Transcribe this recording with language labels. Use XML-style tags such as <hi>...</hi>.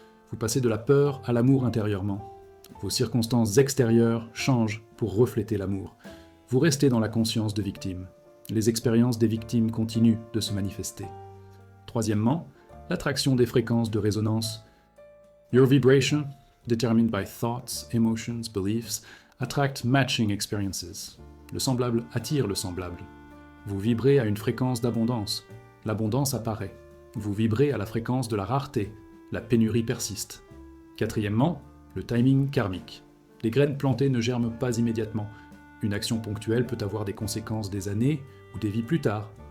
<fr>Vous passez de la peur à l'amour intérieurement. Vos circonstances extérieures changent pour refléter l'amour. Vous restez dans la conscience de victime. Les expériences des victimes continuent de se manifester. Troisièmement, l'attraction des fréquences de résonance.</fr> <en>Your vibration, determined by thoughts, emotions, beliefs, attract matching experiences.</en> <fr>Le semblable attire le semblable. Vous vibrez à une fréquence d'abondance. L'abondance apparaît. Vous vibrez à la fréquence de la rareté. La pénurie persiste. Quatrièmement, le timing karmique. Les graines plantées ne germent pas immédiatement. Une action ponctuelle peut avoir des conséquences des années ou des vies plus tard.</fr>